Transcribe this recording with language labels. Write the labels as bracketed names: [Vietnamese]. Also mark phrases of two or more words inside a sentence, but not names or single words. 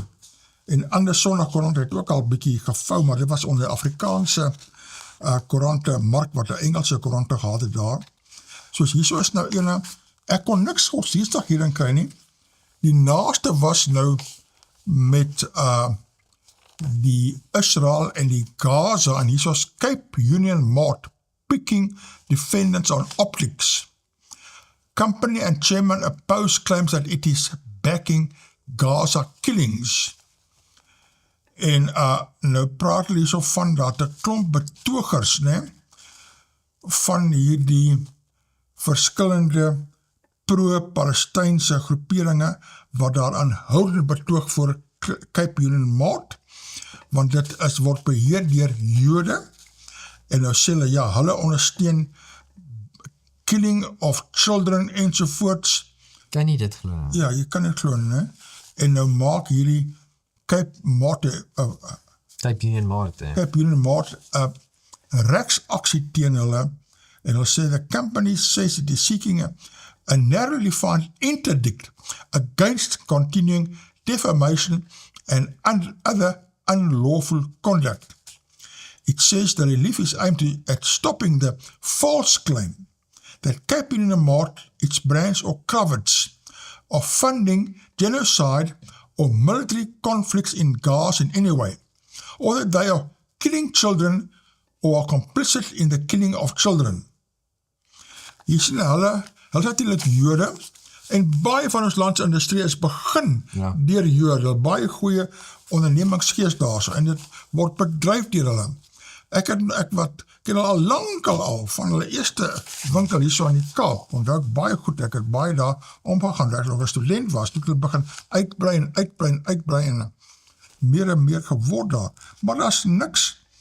[Afrikaans] En ander Sondagkoerant het ook al bietjie gevou, maar dit was onder die Afrikaanse koerante mark wat 'n Engelse koerante gehad het daar. Soos hierso is nou ene, ek kon niks godsdienstig hierin kry nie. Die naaste was nou met die Israel en die Gaza, en hier is Cape Union Mart [English] picking defendants on optics. Company and chairman oppose claims that it is backing Gaza killings. [Afrikaans] En nou praat hulle hierso van dat 'n klomp betogers, van hierdie verskillende pro-Palestynse groeperinge wat daar aanhoudend betoog voor Cape Union Mart, want dit word beheer deur Jode, en nou sê hulle, ja, hulle ondersteun [English] killing of children [Afrikaans] ensovoorts. Kan nie dit glo. Ja, jy kan dit glo, né? En nou maak hierdie Cape Union Mart, Cape Union Mart 'n regsaksie teen hulle, en hulle sê [English] the company says it is seeking a narrowly defined interdict against continuing defamation and other unlawful conduct. It says the relief is aimed at stopping the false claim that Cape Union Mart, its brands or coverts, of funding genocide or military conflicts in Gaza in any way, or that they are killing children or are complicit in the killing of children. [Afrikaans] Hier sien hulle natuurlik Jode, en baie van ons landsindustrie is begin deur Jode, baie goeie ondernemingsgees daarso, en dit word bedryf deur hulle. Ek ken hulle al lankal al, van hulle eerste winkel hierso in die Kaap, onthou ek baie goed, ek het baie daar omgegaan, ek nog 'n student was, toe ek hulle begin uitbrei en meer en meer geword daar, maar daar is niks